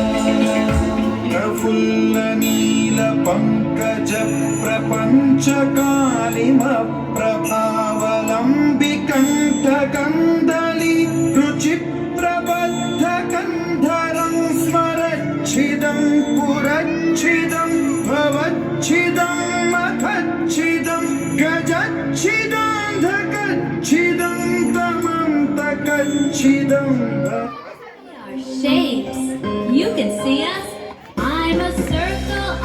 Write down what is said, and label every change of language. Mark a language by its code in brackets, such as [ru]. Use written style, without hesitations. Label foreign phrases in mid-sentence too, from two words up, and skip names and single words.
[sa] प्रफुल्लनीलपङ्कजप्रपञ्चकालिमप्रभावलम्बिकण्ठकन्दली रुचिप्रबद्धकन्धरं स्मरच्छिदं पुरच्छिदं भवच्छिदं मखच्छिदं गजच्छिदान्धकच्छिदं तमं तकच्छिदं [en] Our shapes. You can see us. I'm a circle.